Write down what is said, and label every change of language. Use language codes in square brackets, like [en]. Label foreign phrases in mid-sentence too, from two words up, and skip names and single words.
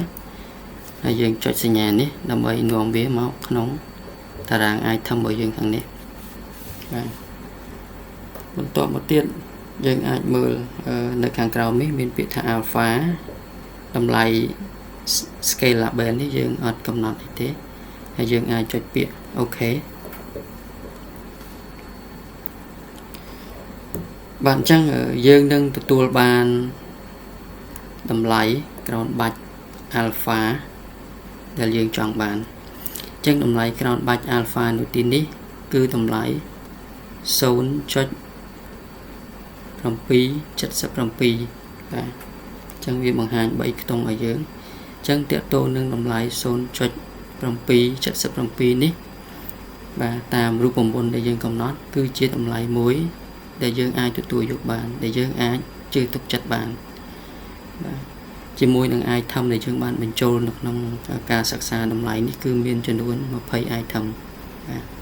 [km] ហើយយើងចុចសញ្ញានេះដើម្បីនាំវាមកក្នុងតារាង item របស់យើងខាងនេះបាទបន្ទាប់មកទៀតយើងអាចមើលនៅខាងក្រោមនេះមានពាក្យថា alpha តម្លៃ scalable នេះយើងអត់កំណត់ទេហើយយើងអាចចុចពាក្យ OK បាទអញ្ចឹងយើងនឹងទទួលបានតម្លៃ [en] ground batch alpha [km] ដែលយើងចង់បានអញ្ចឹងតម្លៃ [en] ground batch alpha [km] នៅទីនេះគឺតម្លៃ 0.777 បាទអញ្ចឹងវាបង្ហាញ3ខ្ទង់ឲ្យយើងអញ្ចឹងតកតូននឹងតម្លៃ 0.777 នេះបាទតាមរូបមន្តដែលយើងកំណត់គឺជាតម្លៃមួយដែលយើងអាចទទួលយកបានដែលយើងអាចជឿទុកចិត្តបានបាទជាមួយនឹង item ដែលយើងបានបញ្ចូលនៅក្នុងការសិក្សាតម្លៃនេះគឺមានចំនួន20 item បាទ